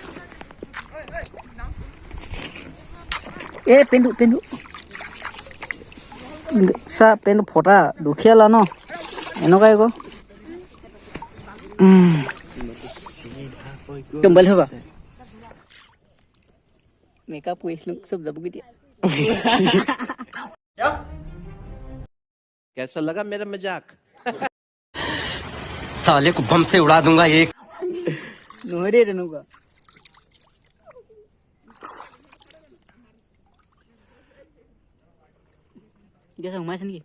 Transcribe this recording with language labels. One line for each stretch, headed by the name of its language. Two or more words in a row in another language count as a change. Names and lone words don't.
Assamese: পেণ্টটো চা পেণ্টটো ফটা দুখীয়ালা ন এনেকুৱাই আকৌ মোবাইল হ'বা মেকআপ কৰিছিলোঁ চব যাবগৈ দিয়া
Hindi: कैसा लगा मेरा मजाक साले को बम से उड़ा दूंगा एक
Assamese: নহয় দেই তেনেকুৱা এতিয়া সোমাইছে নেকি